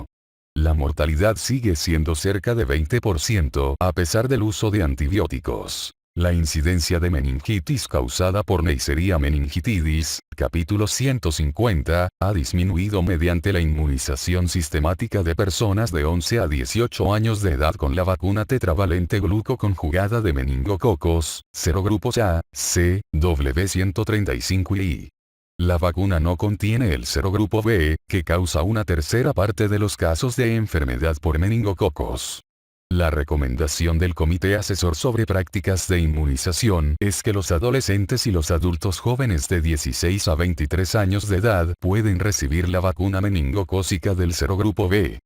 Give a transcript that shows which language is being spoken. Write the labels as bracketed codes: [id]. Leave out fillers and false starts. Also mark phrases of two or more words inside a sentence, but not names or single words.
[es] La mortalidad sigue siendo cerca de 20% a pesar del uso de antibióticos. La incidencia de meningitis causada por Neisseria meningitidis, capítulo 150, ha disminuido mediante la inmunización sistemática de personas de 11 a 18 años de edad con la vacuna tetravalente glucoconjugada de meningococos, serogrupos A, C, W135 y I. La vacuna no contiene el serogrupo B, que causa una tercera parte de los casos de enfermedad por meningococos. La recomendación del Comité Asesor sobre Prácticas de Inmunización es que los adolescentes y los adultos jóvenes de 16 a 23 años de edad pueden recibir la vacuna meningocócica del serogrupo B.